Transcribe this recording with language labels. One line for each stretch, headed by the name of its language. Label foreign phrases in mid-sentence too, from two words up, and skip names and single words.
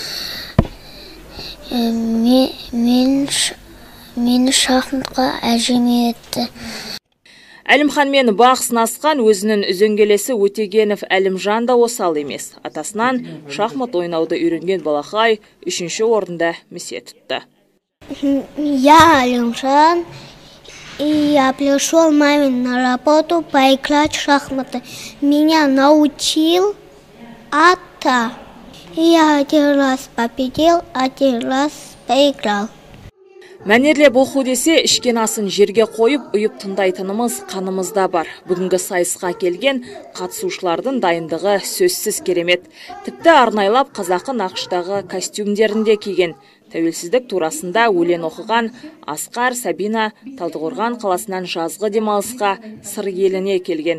Kazakh: Мені шахматқа әжем етті. Әлімханмен бақ сынасқан өзінің үзеңгелесі Өтегенов Әлімжан да осал емес. Атасынан шахмат ойнауды үйренген балақай 3-ші орында місе тұтты.
Russian: Я Алимжан, и я пришел маме на работу поиграть в шахматы. Меня научил ата. Я 1 раз победил, 1 раз поиграл.
Kazakh: Мәнерлеп оқу десе, ішкен асын жерге қойып, ұйып тыңдайтынымыз қанымызда бар. Бүгінгі сайысқа келген қатысушылардың дайындығы сөзсіз керемет. Тіпті арнайлап қазақы нақыштағы костюмдерінде киген. Тәуелсіздік турасында өлең оқыған Асқар Сабина Талдықорған қаласынан жазғы демалысқа сыр еліне келген.